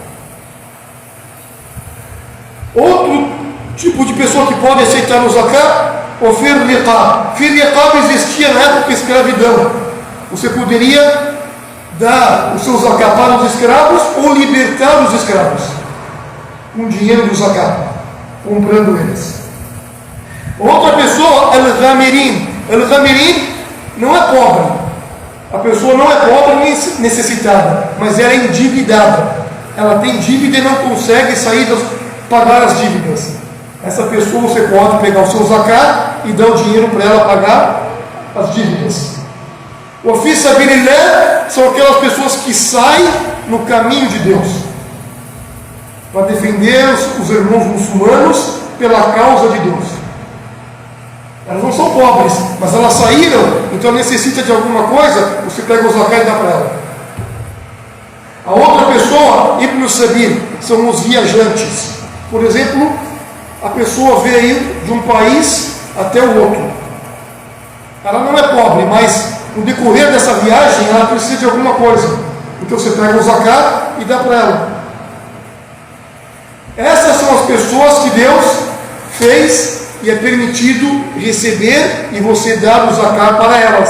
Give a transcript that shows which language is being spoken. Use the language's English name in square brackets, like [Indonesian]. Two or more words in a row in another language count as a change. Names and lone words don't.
[Portuguese] Outro tipo de pessoa que pode aceitar o zakat, o [Arabic] في الرقاب. في الرقاب [Portuguese] existia na época da escravidão. Você poderia dar o seu zakat para os escravos ou libertar os escravos com dinheiro do zakat, comprando eles. Outra pessoa, al-ghamirin. Al-ghamirin não é pobre. A pessoa não é pobre nem necessitada, mas ela é endividada. Ela tem dívida e não consegue pagar as dívidas. Essa pessoa você pode pegar o seu zakat e dar o dinheiro para ela pagar as dívidas. O [Arabic] في سبيل الله [Portuguese] são aquelas pessoas que saem no caminho de Deus para defender os irmãos muçulmanos pela causa de Deus. Elas não são pobres, mas elas saíram, então necessita de alguma coisa, você pega o zakat e dá para ela. A outra pessoa, [Arabic] ابن سبيل, [Portuguese] são os viajantes. Por exemplo, a pessoa veio de um país até o outro. Ela não é pobre, mas no decorrer dessa viagem ela precisa de alguma coisa. Então você pega o zakat e dá para ela. Essas são as pessoas que Deus fez e é permitido receber e você dar o zakat para elas.